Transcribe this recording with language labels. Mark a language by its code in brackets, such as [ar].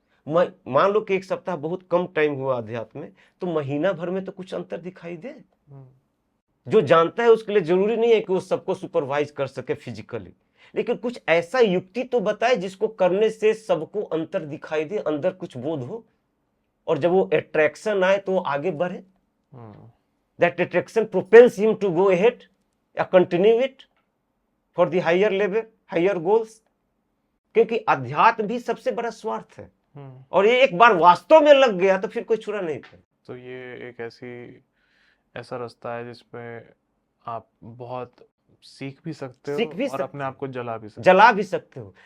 [hi] मान लो कि 1 सप्ताह बहुत कम टाइम हुआ अध्यात्म में, तो महीना भर में तो कुछ अंतर दिखाई दे। जो जानता है उसके लिए जरूरी नहीं है कि वो सबको सुपरवाइज कर सके फिजिकली, लेकिन कुछ ऐसा युक्ति तो बताए जिसको करने से सबको अंतर दिखाई दे, अंदर कुछ बोध हो, और जब वो अट्रैक्शन आए तो वो आगे बढ़े। [en] That attraction propels him to go ahead [hi] या [en] continue it for the higher level, higher goals। [hi] क्योंकि अध्यात्म भी सबसे बड़ा स्वार्थ है, और ये एक बार वास्तव में लग गया तो फिर कोई छुड़ा नहीं था। तो ये एक ऐसा रास्ता है जिसमें आप बहुत सीख भी सकते हो और अपने आप को जला भी सकते हो।